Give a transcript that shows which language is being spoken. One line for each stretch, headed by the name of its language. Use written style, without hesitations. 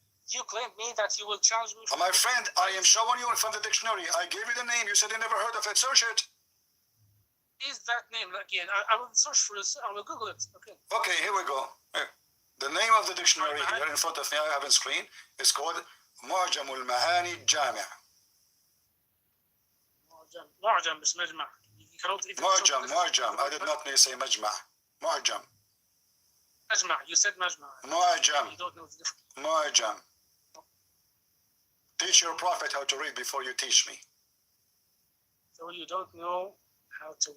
English: You claimed me that you will challenge me. My friend, I am showing you from the dictionary. I gave you the name. You said you never heard of it. Search it. Is that name again? I will search for this. I will Google it. Okay, here we go. Here. The name of the dictionary here in front of me, I have on screen. It's called معجم المعاني الجامع.
Arabic: معجم مش مجمع. معجم.
English: I did not say مجمع.
Arabic: معجم. مجمع.
English: You said مجمع.
Arabic: معجم.
English: You don't know the difference.
Arabic: معجم.
English: Teach your prophet how to read before you teach me. So you don't know how to.